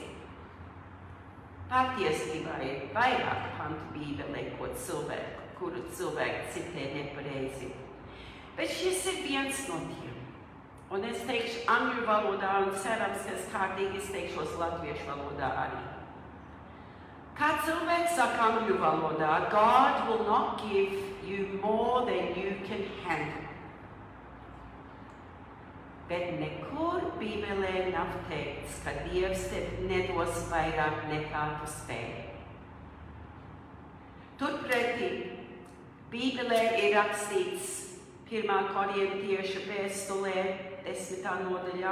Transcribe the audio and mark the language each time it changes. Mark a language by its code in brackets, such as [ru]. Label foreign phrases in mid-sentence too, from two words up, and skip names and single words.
[lv] Patiesībā ir vairāk pantu Bībelē, kuru cilvēki citē nepareizi. Bet šis ir viens no tiem. Un es teikšu angļu valodā, un cerams, ka es kārtīgi izteikšos latviešu valodā arī. Kā cilvēks saka angļu valodā, [en] God will not give you more than you can handle. [lv] Bet nekur Bībelē nav teikts, ka Dievs tev nedos vairāk nekā tu spēj. Tur Turpretī Bībelē ir rakstīts 1. korintiešu vēstulē, 10. nodaļā.